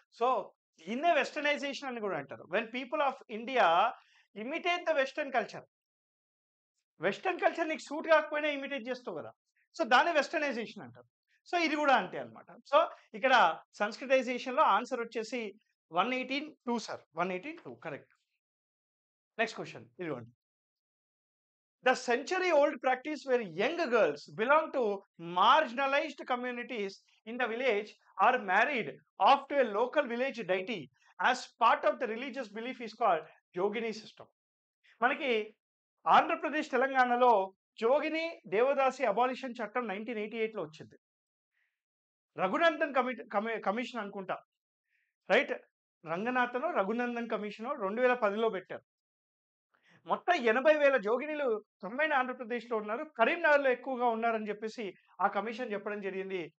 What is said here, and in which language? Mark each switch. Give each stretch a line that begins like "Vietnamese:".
Telugu: So దీన్నే westernisation అని కూడా అంటారు.
English: When people of India imitate the western culture.
Telugu: Western culture నీకు సూట్ కాకపోయినా ఇమిటేట్ చేస్తావు కదా, సో దాన్ని వెస్టర్నైజేషన్ అంటారు. సో ఇది కూడా అంతే అన్నమాట. సో ఇక్కడ సంస్కృతైజేషన్‌లో ఆన్సర్ వచ్చేసి 118(2) సార్. 118(2) కరెక్ట్. నెక్స్ట్ క్వెషన్ ఇదిగోండి.
English: The century-old practice where young girls belong to marginalized communities in the village are married off to a local village deity as part of the religious belief is called Yogini system.
Telugu: మనకి ఆంధ్రప్రదేశ్ తెలంగాణలో జోగిని దేవదాసి abolition చట్టం 1988లో వచ్చింది. Raghunandan commission అనుకుంటా, right? Raghunandan commission 2010లో పెట్టారు. మొత్తం 80,000 జోగినీలు combine ఆంధ్రప్రదేశ్లో ఉన్నారు, కరీంనగర్లో ఎక్కువగా ఉన్నారని చెప్పేసి ఆ కమిషన్ చెప్పడం జరిగింది.